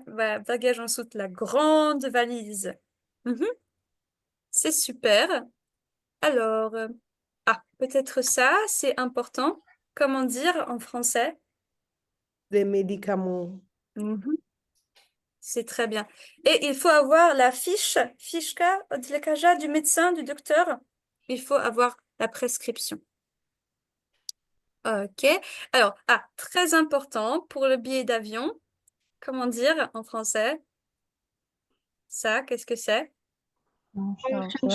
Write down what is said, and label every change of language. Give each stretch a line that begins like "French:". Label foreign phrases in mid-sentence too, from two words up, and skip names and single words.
French: Voilà, bagage en soute, la grande valise. Mhm. C'est super. Alors, peut-être ça, c'est important. Comment dire en français? Des médicaments. Mhm. C'est très bien. Et il faut avoir la
Polish: fichka od lekarza,
French: du médecin, du docteur. Il faut avoir la prescription. Ok. Alors, très important pour le billet d'avion. Comment dire en français? Ça, qu'est-ce que c'est? Un Chargeur.